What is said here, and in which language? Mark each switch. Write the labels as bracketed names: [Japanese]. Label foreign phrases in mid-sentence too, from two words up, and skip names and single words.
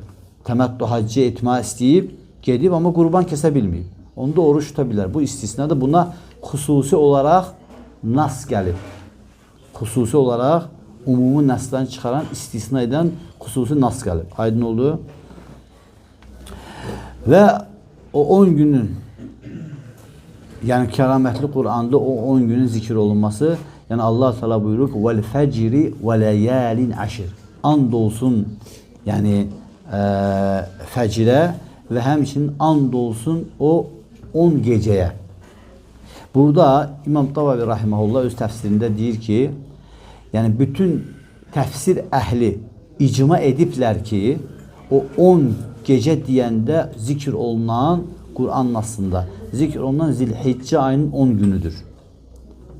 [Azerbaijani] Təməttü haccı etmək istəyib, gedib ama qurban kəsə bilməyib. Onda oruç tuta bilər. Bu istisnadır. Buna xüsusi olaraq nas gəlib. Xüsusi olaraq umumi nasdan çıxaran, istisna edən xüsusi nas gəlib. Aydın oldu. Və o 10 günün yani kəramətli Qur'anda o 10 günün zikir olunması yani Allah Teala buyurur ki [Arabic] والفجر وليال عشر. [Azerbaijani] And olsun yani fecre ve hemçinin and olsun o 10 geceye. Burada İmam Tavavi rahimehullah öz təfsirində deyir ki yani bütün təfsir əhli icma ediblər ki o 10 gece deyəndə zikr olunan Kur'an nasında zikr olunan Zilhiccə ayının 10 günüdür.